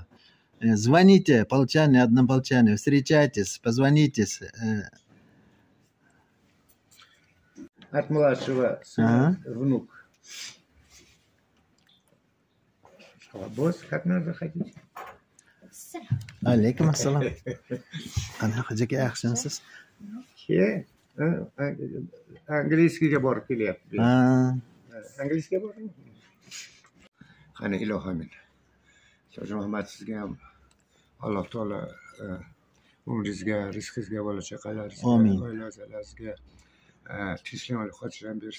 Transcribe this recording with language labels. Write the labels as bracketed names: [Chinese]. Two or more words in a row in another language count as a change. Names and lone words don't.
[Russian] Звоните, полчане, однополчане, встречайтесь, позвонитесь. От младшего сына, внук. Босс, как надо ходить? [Arabic] عليكم السلام. [Uzbek] Ana hojaki yaxshimisiz? Angliyskiga borib kelyapti. Angliyskiga bormi? Qani ilohimin. Hoji Muhammad sizga ham Alloh taolo umringizga, rizqingizga, bola chaqalaringizga, oilalaringizga tinchlik xotirjam bersin.